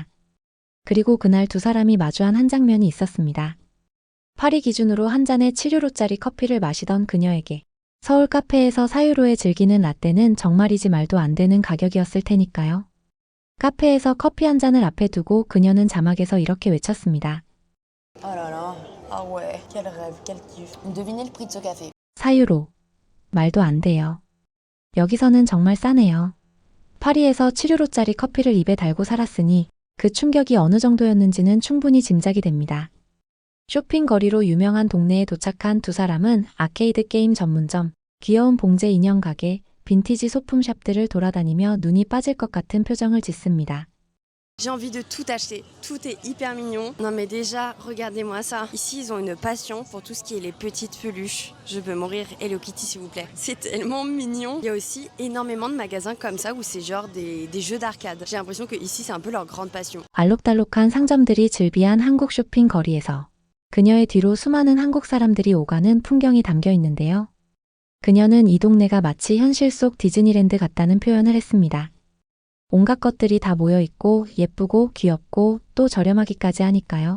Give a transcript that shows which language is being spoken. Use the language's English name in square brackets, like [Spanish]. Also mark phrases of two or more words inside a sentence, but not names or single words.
[Korean] 그리고 그날 두 사람이 마주한 한 장면이 있었습니다. 파리 기준으로 한 잔에 7유로짜리 커피를 마시던 그녀에게 서울 카페에서 4유로에 즐기는 라떼는 정말이지 말도 안 되는 가격이었을 테니까요. 카페에서 커피 한 잔을 앞에 두고 그녀는 자막에서 이렇게 외쳤습니다. [French] Oh là là, ah ouais, quel rêve, quel kiff. Devinez le prix de ce café. [Korean] 4유로. 말도 안 돼요. 여기서는 정말 싸네요. 파리에서 7유로짜리 커피를 입에 달고 살았으니 그 충격이 어느 정도였는지는 충분히 짐작이 됩니다. 쇼핑 거리로 유명한 동네에 도착한 두 사람은 아케이드 게임 전문점, 귀여운 봉제 인형 가게, 빈티지 소품샵들을 돌아다니며 눈이 빠질 것 같은 표정을 짓습니다. [French] J'ai envie de tout acheter, tout est hyper mignon. Non mais déjà, regardez-moi ça. Ici, ils ont une passion pour tout ce qui est les petites peluches. Je peux mourir. Hello Kitty, s'il vous plaît. C'est tellement mignon. Il y a aussi énormément de magasins comme ça où c'est genre des jeux d'arcade. J'ai l'impression que ici, c'est un peu leur grande passion. [Korean] 알록달록한 상점들이 즐비한 한국 쇼핑 거리에서 그녀의 뒤로 수많은 한국 사람들이 오가는 풍경이 담겨 있는데요. 그녀는 이 동네가 마치 현실 속 디즈니랜드 같다는 표현을 했습니다. 온갖 것들이 다 모여 있고 예쁘고 귀엽고 또 저렴하기까지 하니까요.